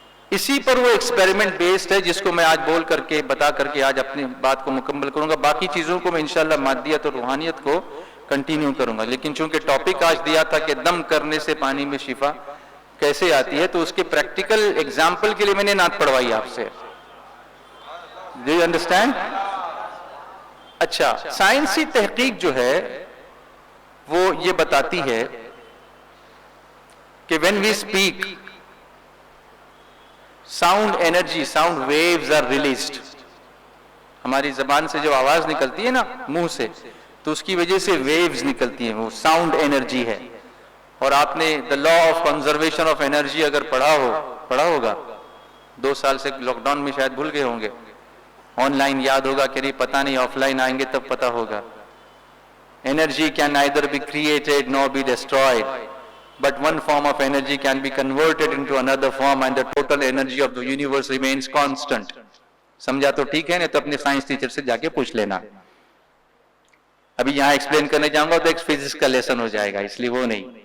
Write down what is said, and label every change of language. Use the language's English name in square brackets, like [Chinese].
[Urdu] اسی پر وہ experiment based ہے جس کو میں آج بول کر کے، بتا کر کے آج اپنی بات کو مکمل کروں گا. باقی چیزوں کو میں انشاءاللہ مادیت اور روحانیت کو کنٹینیو کروں گا. لیکن چونکہ ٹاپک آج دیا تھا کہ دم کرنے سے پانی میں شفا کیسے آتی ہے، تو اس کے پریکٹیکل ایگزامپل کے لیے میں نے نعت پڑھوائی آپ سے. [English] Do you understand؟ [Urdu] اچھا، سائنسی تحقیق جو ہے وہ یہ بتاتی ہے کہ [English] when we speak sound energy, sound waves are released. [Urdu] ہماری زبان سے جو آواز نکلتی ہے نا منہ سے، تو اس کی وجہ سے ویوز نکلتی ہیں، وہ ساؤنڈ انرجی ہے. اور آپ نے [English] the law of conservation of energy [Urdu] اگر پڑھا ہوگا، 2 سال سے لاک ڈاؤن میں شاید بھول گئے ہوں گے. آن لائن یاد ہوگا کہ نہیں پتہ نہیں، آف لائن آئیں گے تب پتہ ہوگا. [English] Energy can neither be created nor be destroyed, but one form of energy can be converted into another form and the total energy of the universe remains constant. [Urdu] سمجھا تو ٹھیک ہے، نہیں تو اپنے سائنس ٹیچر سے جا کے پوچھ لینا. ابھی یہاں ایکسپلین کرنے جاؤں گا تو ایک فزکس کا لیسن ہو جائے گا، اس لیے وہ نہیں.